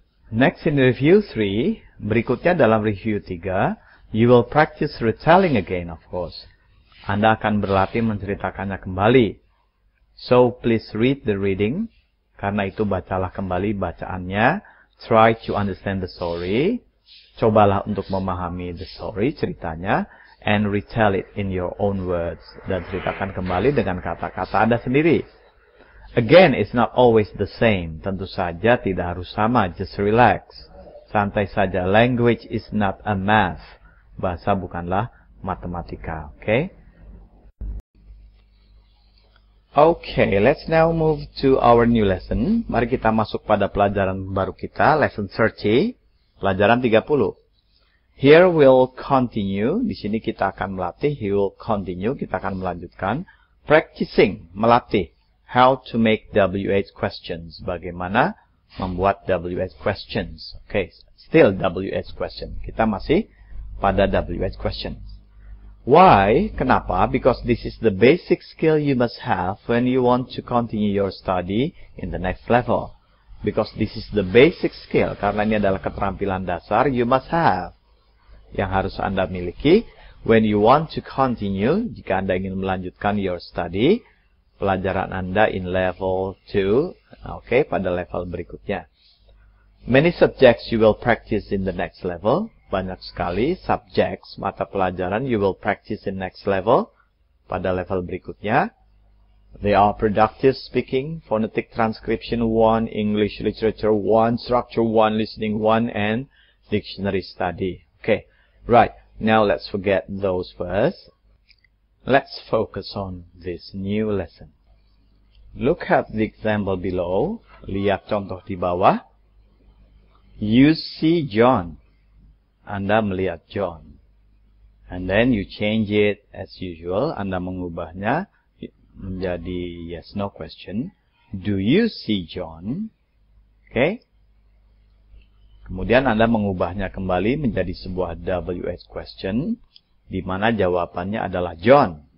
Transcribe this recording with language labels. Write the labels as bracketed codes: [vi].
[en] Next in review 3, [id] berikutnya dalam review 3, [en] you will practice retelling again, of course. [id] Anda akan berlatih menceritakannya kembali. [en] So, please read the reading. [id] Karena itu, bacalah kembali bacaannya. [en] Try to understand the story. [id] Cobalah untuk memahami [en] the story, [id] ceritanya. [en] And retell it in your own words. [id] Dan ceritakan kembali dengan kata-kata Anda sendiri. [en] Again, it's not always the same. [id] Tentu saja tidak harus sama. [en] Just relax. [id] Santai saja. [en] Language is not a math. [id] Bahasa bukanlah matematika. Okay? [en] Okay, let's now move to our new lesson. [id] Mari kita masuk pada pelajaran baru kita. [en] Lesson 30. [id] Pelajaran 30. [en] Here we'll continue. [id] Di sini kita akan melatih. [en] He will continue. [id] Kita akan melanjutkan. [en] Practicing. [id] Melatih. [en] How to make WH questions. [id] Bagaimana membuat WH questions. Okay. [en] Still WH question. [id] Kita masih pada WH questions. [en] Why? [id] Kenapa? [en] Because this is the basic skill you must have when you want to continue your study in the next level. Because this is the basic skill. [id] Karena ini adalah keterampilan dasar [en] you must have. [id] Yang harus Anda miliki [en] when you want to continue, [id] jika Anda ingin melanjutkan [en] your study, [id] pelajaran Anda [en] in level 2, okay, [id] pada level berikutnya. [en] Many subjects you will practice in the next level. [id] Banyak sekali subjects, mata pelajaran [en] you will practice in next level, [id] pada level berikutnya. [en] They are productive speaking, phonetic transcription 1, English literature 1, structure 1, listening 1, and dictionary study. Okay. Right, now let's forget those first. Let's focus on this new lesson. Look at the example below. [id] Lihat contoh di bawah. [en] You see John. [id] Anda melihat John. [en] And then you change it as usual. [id] Anda mengubahnya menjadi yes no question. [en] Do you see John? Okay. [id] Kemudian Anda mengubahnya kembali menjadi sebuah WH question, di mana jawabannya adalah John.